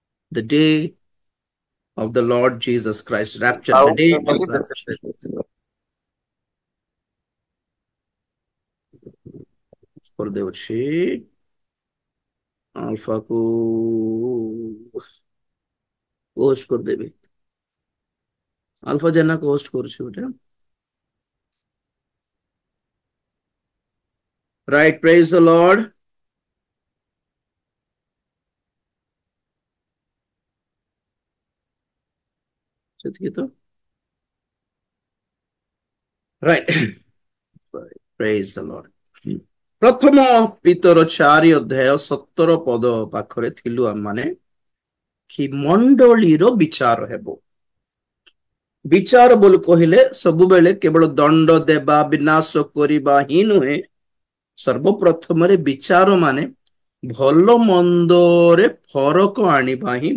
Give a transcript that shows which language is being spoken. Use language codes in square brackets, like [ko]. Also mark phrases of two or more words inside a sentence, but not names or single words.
[en] the day of the Lord Jesus Christ, rapture, the Sound day of family rapture. [or] କରିଦେଉଛି ଆଲଫା କୁ ହୋଷ୍ଟ କରିଦେବି ଆଲଫା ଜେନା କୁ ହୋଷ୍ଟ କରୁଛି ଗୋଟେ [en] right, praise the Lord. [or] ସେତିକି ତ right. [en] praise the Lord. [or] ପ୍ରଥମ ପିତର 4 ଅଧ୍ୟାୟ 17 ପଦ ପାଖରେ ଥିଲୁ ଆମମାନେ କି ମଣ୍ଡଳୀର ବିଚାର ହେବ ବିଚାର ବୋଲି କହିଲେ ସବୁବେଳେ କେବଳ ଦଣ୍ଡ ଦେବା ବିନାଶ କରିବା ହିଁ ନୁହେଁ ସର୍ବପ୍ରଥମରେ ବିଚାର ମାନେ ଭଲ ମନ୍ଦରେ ଫରକ ଆଣିବା ହିଁ